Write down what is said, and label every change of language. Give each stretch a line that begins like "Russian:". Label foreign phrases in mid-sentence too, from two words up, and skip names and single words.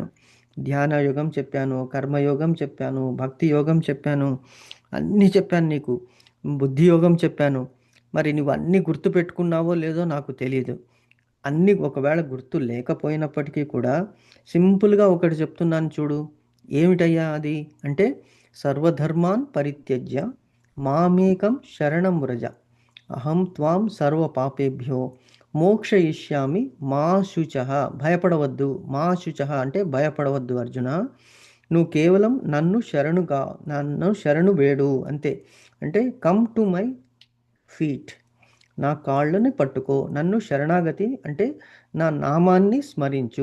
Telugu: ధ్యాన యోగం చెప్పాను, కర్మయోగం చెప్పాను, భక్తి యోగం చెప్పాను, అన్నీ చెప్పాను నీకు. బుద్ధి యోగం చెప్పాను. మరి నువ్వు అన్నీ గుర్తుపెట్టుకున్నావో లేదో నాకు తెలియదు. అన్నీ ఒకవేళ గుర్తు లేకపోయినప్పటికీ కూడా సింపుల్గా ఒకటి చెప్తున్నాను చూడు. ఏమిటయ్యా అది అంటే,
Sanskrit: సర్వధర్మాన్ పరిత్యజ్య మామేకం శరణం వ్రజ, అహం త్వాం సర్వ పాపేభ్యో మోక్షయిష్యామి మా శుచః.
Telugu: భయపడవద్దు.
Sanskrit: మా శుచః
Telugu: అంటే భయపడవద్దు అర్జున, నువ్వు కేవలం నన్ను శరణు వేడు అంతే. అంటే
English: come to my feet,
Telugu: నా కాళ్ళని పట్టుకో, నన్ను శరణాగతి అంటే నా నామాన్ని స్మరించు.